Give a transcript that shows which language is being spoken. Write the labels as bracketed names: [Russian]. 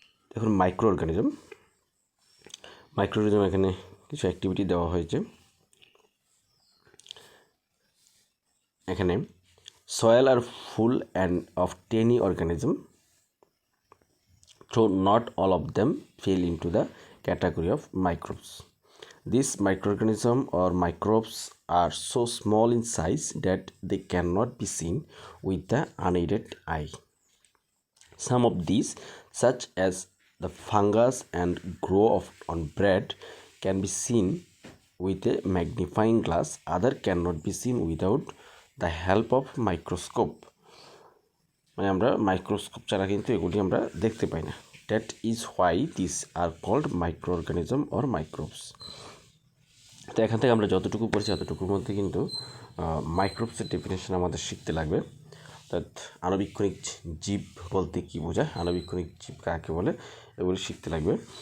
[Bangla] দেখুন micro organism এখানে কিছু অ্যাক্টিভিটি দেওয়া হয়েছে। [English] এখানে soil are full and of tiny organism, though not all of them fall into the category of microbes. These microorganisms or microbes are so small in size that they cannot be seen with the unaided eye. Some of these, such as the fungus and grow on bread, can be seen with a magnifying glass. Other cannot be seen without the help of microscope. [Bangla] মানে আমরা microscope ছাড়া কিন্তু এগুলি আমরা দেখতে পাই না। [English] That is why this are called micro organism or microbes. [Bangla] তো এখান থেকে আমরা যতটুকু পড়েছি ততটুকুর মধ্যে কিন্তু মাইক্রোবসের ডেফিনেশন আমাদের শিখতে লাগবে। অর্থাৎ আণুবীক্ষণিক জীব বলতে কী বোঝায়, আণুবীক্ষণিক জীব কাকে বলে, এগুলি শিখতে লাগবে।